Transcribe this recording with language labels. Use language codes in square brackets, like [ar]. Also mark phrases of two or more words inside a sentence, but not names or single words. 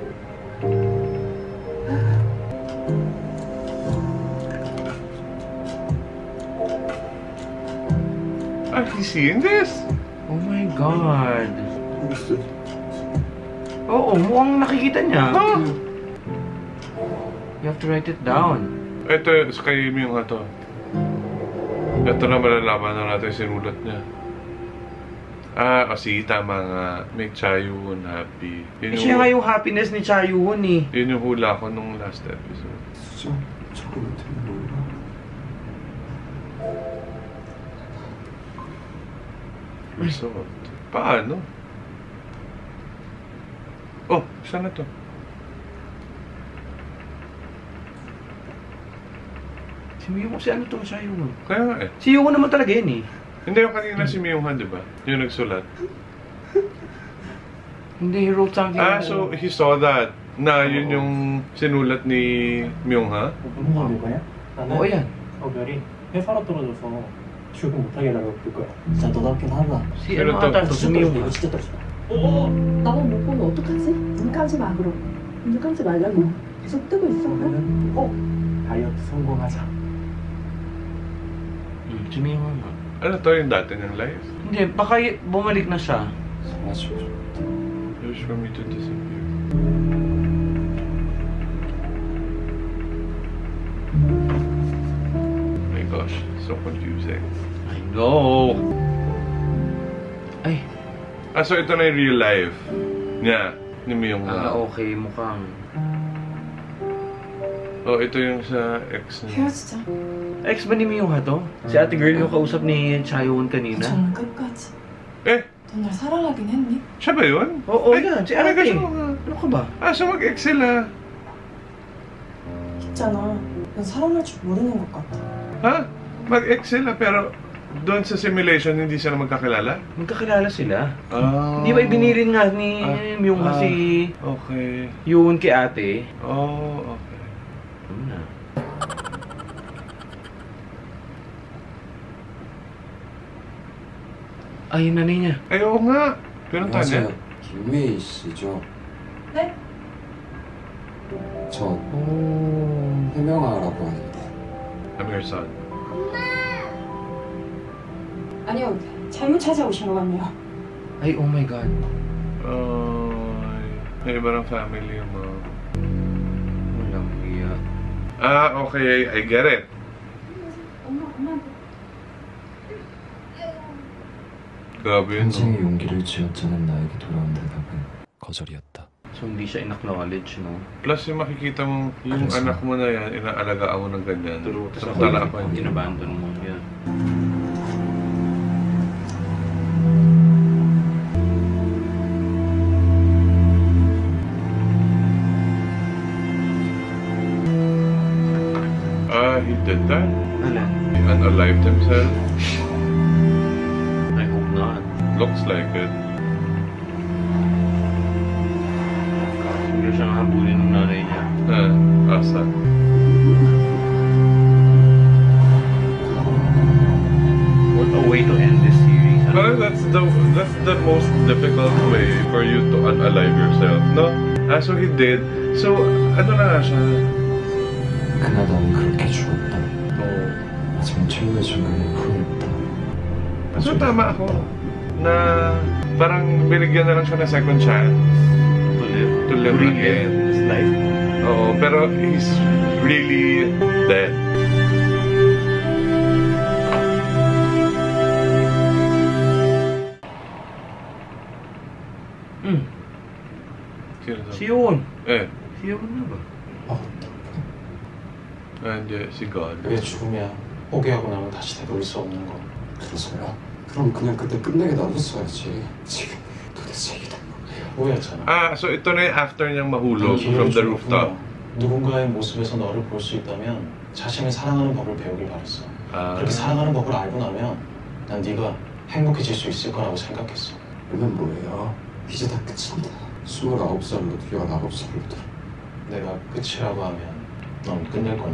[en] Ah, he's seeing this? Oh my God. [ko] 모르겠어요. [tl] Oo, mukhang nakikita niya. Ah! [en] You have to write it down. [tl] Ito, sa kay Miyong to. Ito na malalaman na natin sinulat niya. Sige, tama nga. [en] Make Chaeyoon happy. [tl] Yun Siya nga yung happiness ni Chaeyoon eh. Yun yung hula ko nung [en] last episode. [ko] 수정, 저거 못하면 몰라. [en] Result. [tl] Paano? Oh, saan na to? Si Myung, si ano to? Chaeyoon. Kaya nga eh. Si Yoon naman talaga yun eh. Hindi yung kanina si Myung-han, di ba? Yung nagsulat. Hindi, [en] he wrote something. So he saw that. [tl] Na yun yung sinulat ni Myung-ha? [ko] 누군가 볼 거야? [tl] Oo yan. [ko] 별이 회사로 떨어져서 출근 못하게 하려고 볼 거야. 진짜 너답긴 하다. [tl] Si Pero ano to, ata to? Si Myung. [ko] 이거 진짜 떨어진다. 나만 못 보면 어떡하지? 눈 감지 마 그럼. 눈 감지 말라고. 계속 뜨고 있어. 다이어트 성공하자. [tl] Si Myung nga. Ano to yung dati niyang life? Hindi, baka bumalik na siya. [ko] 정말 [en] Wish for me to disappear. My gosh, so confusing. I know. Ay. [tl] So ito na yung [en] real life [tl] niya, ni Myung-ha. Okay, mukhang. Oh, ito yung sa ex niya. [ko] 헤어지자. [tl] Ex ba ni Myung-ha to? Si ate girl yung kausap ni Chaeyoon kanina? [ko] 저는 끝까지. Eh, 넌 날 사랑하긴 했니? [tl] siya ba yun? Oo, Ay, yan. Si ay, ate. kasi mga- Ano ka ba? So mag-ex sila. [ko] 있잖아. 넌 사랑할 줄 모르는 것 같아. Ha? [tl] Mag-ex sila pero doon sa simulation hindi sila magkakilala? Magkakilala sila. Ah. Di ba ibinirin nga ni Myung-ha si Okay. Yoon kay ate? [en] Oh, okay. [tl] Ano na? Ay, yung nanay niya. Ay, oo nga. Pinunta niya. [ko] 김메이 씨죠? 네? 저 Oh. 해명하라고 하는데 [en] I'm your son. [ko] 아니요. 잘못 찾아오신 것 같네요. [en] Ay, oh my God. [tl] May iba ng family mo. Walang hiya. [en] Okay. I get it. [ko] 엄마, 엄마. [tl] Grabe yun, no? [ko] 평생의 용기를 쥐어짜는 나에게 돌아온 대답은 거절이었다. [tl] So, hindi siya in-acknowledge, no? Plus, yung makikita mo, yung Ano anak mo na yan, inaalagaan mo ng ganyan. Tapos Samantala ako hindi. inabandon mo yan. [en] He did that? [tl] Alam? [en] He unalived himself? I hope not. Looks like it. [tl] Siguro siyang habulin ng nanay niya. Asa. [en] What a way to end this series. [tl] Ano? [en] Parang that's the most difficult way for you to unalive yourself, no? So he did. So, [tl] ano na nga siya? [ko] 그날 나는 그렇게 죽었다. Oh. 마지막 최후의 순간에 후회했다. [tl] So tama ako na parang binigyan na lang siya ng [en] second chance To live again. his life. Oo, pero he's really dead. [tl] Sino to? Si Yoon. Si Yoon na ba? hindi, si God. [ko] 그게 죽음이야. 포기하고 나면 다시 되돌릴 수 없는 거. 그래서요? 그럼 그냥 그때 끝내게 놔뒀어야지. 지금 도대체 이게 된 거예요. 후회했잖아. [tl] So ito na yung after niyang mahulog [en] from the rooftop. [ko] 누군가의 모습에서 너를 볼 수 있다면 자신을 사랑하는 법을 배우길 바랬어. 그렇게 사랑하는 법을 알고 나면 난 네가 행복해질 수 있을 거라고 생각했어. 이건 뭐예요? 이제 다 끝인데 29살로 19살로 들어. 내가 끝이라고 하면 넌 끝낼 거니?